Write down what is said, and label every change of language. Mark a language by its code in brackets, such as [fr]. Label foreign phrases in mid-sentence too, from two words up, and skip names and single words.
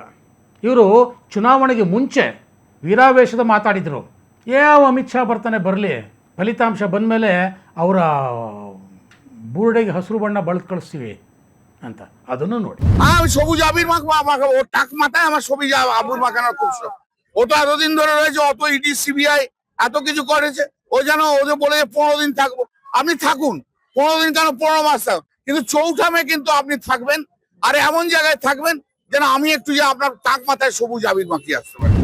[kn] ಇವರು ಚುನಾವಣೆಗೆ ಮುಂಚೆ ವೀರಾವೇಶದ ಮಾತಾಡಿದರು. ಯಾವ ಅಮಿತ್ ಶಾ ಬರ್ತಾನೆ ಬರಲಿ, ಫಲಿತಾಂಶ ಬಂದ ಮೇಲೆ ಅವರ ಬೂರ್ಡೆಗೆ হসুর ಬಣ್ಣ ಬಳದು ಕಳಿಸ್ತೀವಿ ಅಂತ. ಅದನ್ನು ನೋಡಿ. [bn] সবুজ আবির মাখা ও টাক মাথায় আমার সবুজ আবুর মাখানোর খুব শখ। ও তো এতদিন ধরে রয়েছে, অত ইডি সিবিআই এত কিছু করেছে। ও যেন ওদের বলে 15 দিন থাকবো। আপনি থাকুন, 15 দিন কেন 15 মাস থাকুন, কিন্তু চৌঠামে কিন্তু আপনি থাকবেন, আর এমন জায়গায় থাকবেন যেন আমি একটু যে আপনার টাক মাথায় সবুজ আবির মাখিয়ে আসতে পারি।